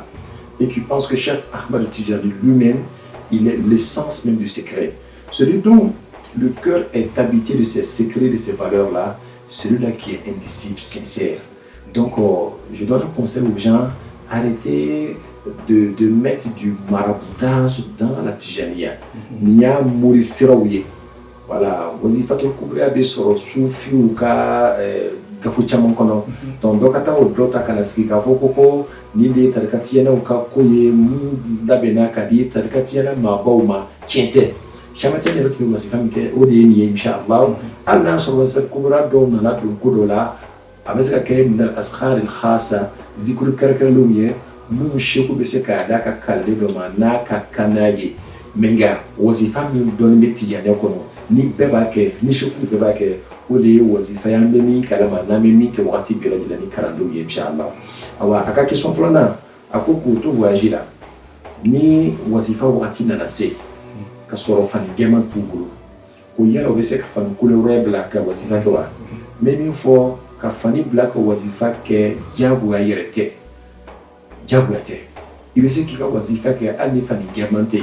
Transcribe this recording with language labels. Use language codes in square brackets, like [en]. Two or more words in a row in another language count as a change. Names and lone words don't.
[fr] Et qui pense que Cheikh Ahmad Tijani lui-même, il est l'essence même du secret. Celui dont le cœur est habité de ces secrets, de ces valeurs-là, celui-là qui est un disciple sincère. Donc je donne un conseil aux gens, arrêtez de mettre du maraboutage dans la Tijaniya. Nia Mourissiraouye. [bm] Voilà, [ar] الوظيفة الكبرى [bm] be soro sufi ou ka gafu caman kɔnɔ. Donc dɔ ka taa o dɔ ta ka na sigi k'a fɔ ko ni de ye tarika tiyɛnɛw ka ko ye mun labɛnna ka di tarika tiyɛnɛ maabaw ma tiɲɛ tɛ. Caman tɛ yɛrɛ tun bɛ wasifa min kɛ o de ye nin ye inshallah. Hali n'a sɔrɔ [ar] الوظيفة الكبرى [bm] dɔw nana don ko dɔ la a bɛ se ka kɛ min [ar] الأصغر الخاصة [bm] zikuru kɛrɛnkɛrɛnlenw ye mun seku bɛ se k'a da ka kalile dɔ ma n'a ka kan n'a ye. Mais nka wazifa min dɔɔnin bɛ Tijaniya kɔnɔ ni bɛɛ b'a kɛ ni seku bɛɛ b'a kɛ o de ye wazifa y'an bɛ min kalama n'an bɛ min kɛ wagati bɛɛ lajɛlen ni kalandenw ye inshallah. Awa a ka question filanan a ko k'o to voyage la ni wazifa wagati nana se ka sɔrɔ fani gɛman t'u bolo ko yala o bɛ se ka fani couleur wɛrɛ bila ka wazifa kɛ wa n bɛ min fɔ ka fani bila ka wazifa kɛ diyagoya yɛrɛ tɛ diyagoya tɛ i bɛ se k'i ka wazifa kɛ hali ni fani gɛman tɛ yen.